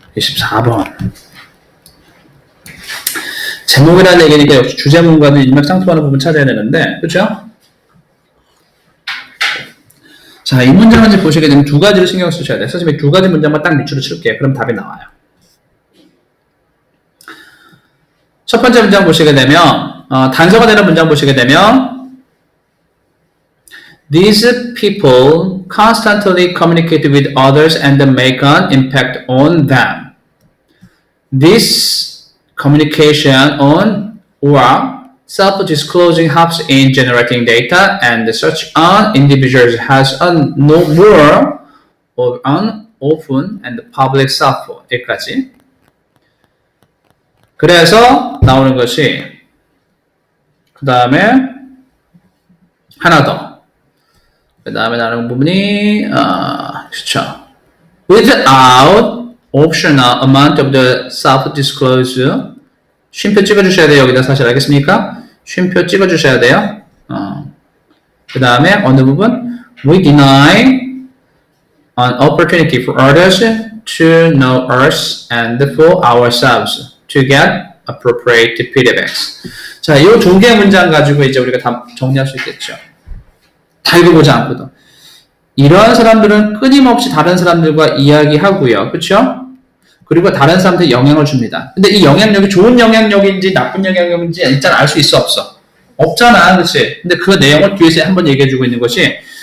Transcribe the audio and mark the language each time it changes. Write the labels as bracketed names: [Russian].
[Korean] 24번. 제목이라는 얘기니까 역시 주제문과도 일맥상통하는 부분 찾아야 되는데, 그렇죠? 자, 이 문장을 이제 보시게 되면 두 가지를 신경 쓰셔야 돼요. 선생님이 두 가지 문장만 딱 밑줄을 칠게요. 그럼 답이 나와요. 첫 번째 문장 보시게 되면 [English] 단서가 되는 문장 보시게 되면 These people constantly communicate with others and make an impact on them. This communication on or self-disclosing helps in generating data and such an individual has a no more of an open and public self. [Korean] 여기까지. 그래서 나오는 것이 그 다음에 하나 더. 그 다음에 나오는 부분이 그렇죠. [English] Without optional amount of the self-disclosure. [Korean] 쉼표 찍어주셔야 돼요. 여기다 사실 알겠습니까? 쉼표 찍어주셔야 돼요. 그 다음에 어느 부분? [English] We deny an opportunity for others to know us and for ourselves to get appropriate feedbacks. [Korean] 자, 이 두 개의 문장 가지고 이제 우리가 다 정리할 수 있겠죠. 다 읽어보지 않고도. 이러한 사람들은 끊임없이 다른 사람들과 이야기하고요. 그렇죠? 그리고 다른 사람한테 영향을 줍니다. 근데 이 영향력이 좋은 영향력인지 나쁜 영향력인지 일단 알 수 있어 없어? 없잖아. 그렇지? 근데 그 내용을 뒤에서 한번 얘기해주고 있는 것이